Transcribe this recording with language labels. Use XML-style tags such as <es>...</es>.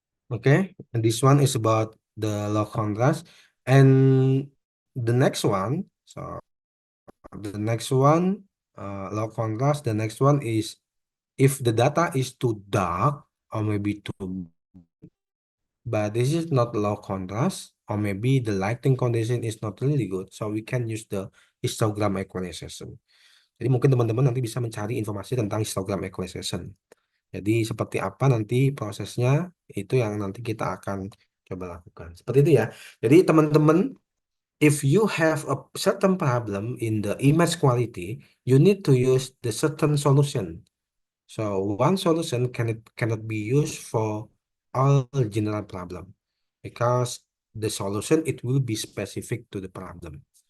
<en>Okay, and this one is about the low contrast, and the next one, so the next one, low contrast, the next one is if the data is too dark or maybe too but this is not low contrast, or maybe the lighting condition is not really good, so we can use the histogram equalization.</en> <id>Jadi mungkin teman-teman nanti bisa mencari informasi tentang histogram equalization. Jadi seperti apa nanti prosesnya itu yang nanti kita akan coba lakukan. Seperti itu ya. Jadi teman-teman,</id> <en>if you have a certain problem in the image quality, you need to use the certain solution. So one solution cannot be used for all general problem because the solution it will be specific to the problem.</en>